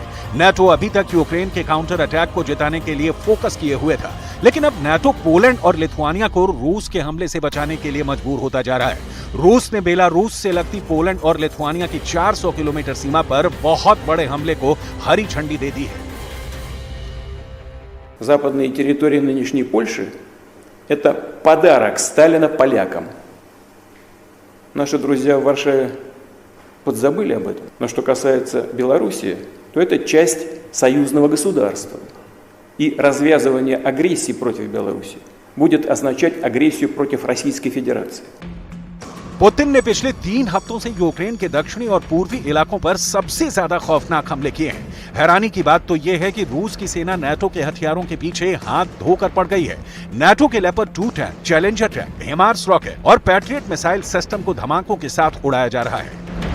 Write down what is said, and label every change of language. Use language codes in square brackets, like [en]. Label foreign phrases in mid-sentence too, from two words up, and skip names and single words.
[hi] नाटो अभी तक यूक्रेन के [en] counter attack [hi] को जिताने के लिए फोकस किए हुए था, लेकिन अब नाटो पोलैंड और लिथुआनिया को रूस के हमले से बचाने के लिए मजबूर होता जा रहा है। रूस ने बेलारूस से लगती पोलैंड और लिथुआनिया की 400 किलोमीटर सीमा पर बहुत बड़े हमले को हरी झंडी दे दी है। [ru] Западные территории нынешней Польши – это подарок Сталина полякам. Наши друзья в Варшаве подзабыли об этом. Но что касается Белоруссии, то это часть союзного государства. И развязывание агрессии против Белоруссии будет означать агрессию против Российской Федерации. [hi] पुतिन ने पिछले 3 हफ्तों से यूक्रेन के दक्षिणी और पूर्वी इलाकों पर सबसे ज्यादा खौफनाक हमले किए हैं। हैरानी की बात तो यह है कि रूस की सेना नाटो के हथियारों के पीछे हाथ धोकर पड़ गई है। नाटो के लेपर्ड 2 टैंक, चैलेंजर टैंक, हिमार्स रॉकेट और [en] Patriot missile system [hi] को धमाकों के साथ उड़ाया जा रहा है।